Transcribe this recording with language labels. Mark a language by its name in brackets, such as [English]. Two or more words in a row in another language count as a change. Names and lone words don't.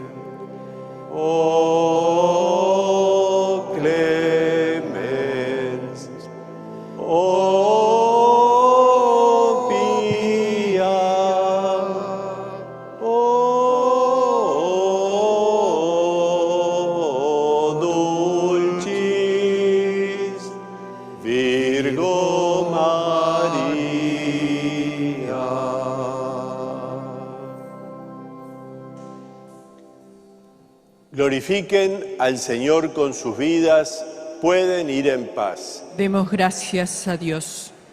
[Latin] O clemens, o pia, o dulcis Virgo Maria. [Spanish] Glorifiquen al Señor con sus vidas, pueden ir en paz. Demos gracias a Dios.